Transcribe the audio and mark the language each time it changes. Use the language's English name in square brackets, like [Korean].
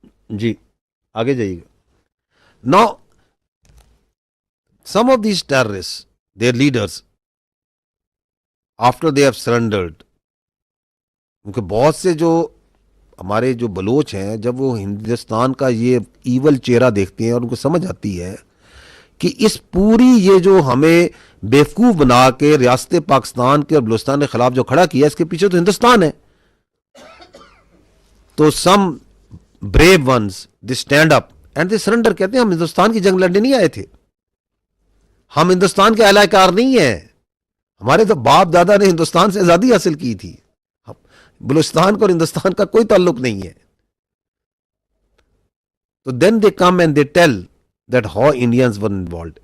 [Urdu] جی آگے جائیے گا. [English] now some of these terrorist their leaders after they have surrendered, [Urdu] کیونکہ بہت سے جو ہمارے جو بلوچ ہیں جب وہ ہندوستان کا یہ ایول چہرہ دیکھتے ہیں اور ان کو سمجھ آتی ہے کہ اس پوری یہ جو ہمیں بیوقوف بنا کے ریاست پاکستان کے اور بلوچستان کے خلاف جو کھڑا کیا, اس کے پیچھے تو ہندوستان ہے. [English] تو some brave ones they stand up and they surrender. [Urdu] کہتے ہیں ہم ہندوستان کی جنگ لڑنے نہیں آئے تھے, ہم ہندوستان کے اعلی کار نہیں ہیں, ہمارے تو باپ دادا نے ہندوستان سے آزادی حاصل کی تھی, بلوچستان کو اور ہندوستان کا کوئی تعلق نہیں ہے. [English] تو then they come and they tell that how Indians were involved.